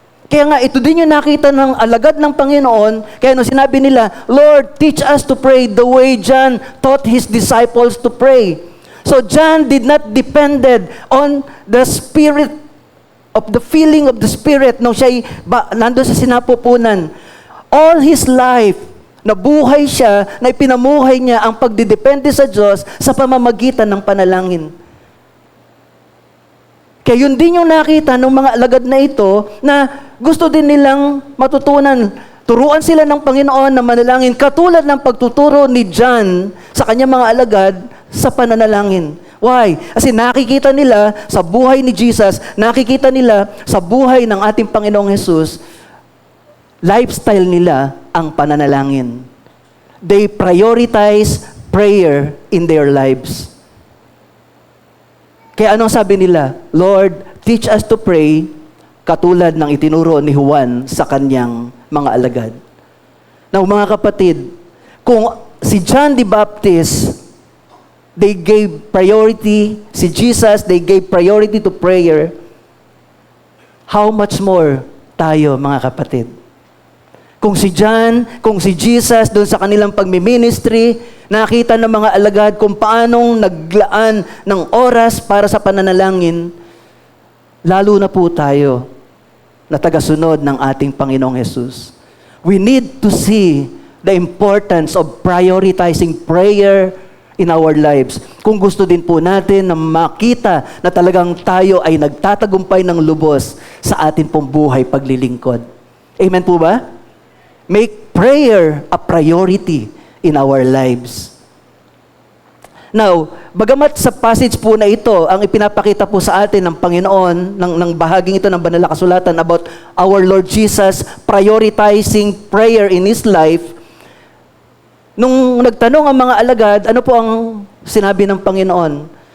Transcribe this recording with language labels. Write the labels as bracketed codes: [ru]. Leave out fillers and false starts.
[tl] Kaya nga, ito din yung nakita ng alagad ng Panginoon. Kaya nung sinabi nila, [en] Lord, teach us to pray the way John taught his disciples to pray. So John did not depended on the Spirit of the feeling of the Spirit [tl] nung siya'y nandun sa sinapupunan. [en] All his life, [tl] Nabuhay siya, na ipinamuhay niya ang pagdidepende sa Diyos sa pamamagitan ng panalangin. Kaya yun din yung nakita ng mga alagad na ito na gusto din nilang matutunan. Turuan sila ng Panginoon na manalangin katulad ng pagtuturo ni John sa kanyang mga alagad sa pananalangin. [en] Why? [tl] Kasi nakikita nila sa buhay ni Jesus, nakikita nila sa buhay ng ating Panginoong Jesus, lifestyle nila ang pananalangin. [en] They prioritize prayer in their lives. [tl] Kaya anong sabi nila? [en] Lord, teach us to pray [tl] katulad ng itinuro ni Juan sa kanyang mga alagad. [en] Now, [tl] mga kapatid, kung si [en] John the Baptist, they gave priority, si Jesus, they gave priority to prayer, how much more [tl] tayo, mga kapatid? Kung si John, kung si Jesus, doon sa kanilang pagmiministry, nakita ng mga alagad kung paanong naglaan ng oras para sa pananalangin, lalo na po tayo na tagasunod ng ating Panginoong Jesus. [en] We need to see the importance of prioritizing prayer in our lives. [tl] Kung gusto din po natin na makita na talagang tayo ay nagtatagumpay ng lubos sa ating pong buhay paglilingkod. Amen po ba? [en] Make prayer a priority in our lives. [tl] Now, bagamat sa passage po na ito, ang ipinapakita po sa atin ng Panginoon, ng bahaging ito ng Banal na Kasulatan [en] about our Lord Jesus prioritizing prayer in His life, [tl] nung nagtanong ang mga alagad, ano po ang sinabi ng Panginoon?